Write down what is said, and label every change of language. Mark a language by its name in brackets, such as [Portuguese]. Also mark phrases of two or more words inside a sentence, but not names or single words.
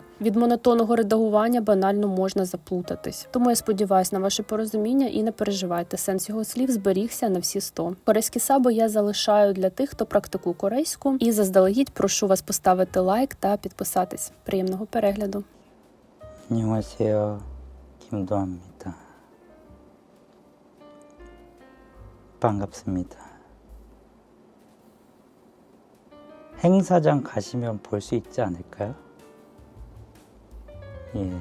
[Ukrainian] Від монотонного редагування банально можна заплутатись. Тому я сподіваюся на ваше порозуміння і не переживайте. Сенс його слів зберігся на всі 100. Корейські саби я залишаю для тих, хто практикує корейську. І заздалегідь прошу вас поставити лайк та підписатись. Приємного перегляду. [Korean] 안녕하세요. 김도아입니다. 반갑습니다. 행사장 가시면 볼 수 있지 않을까요? 예.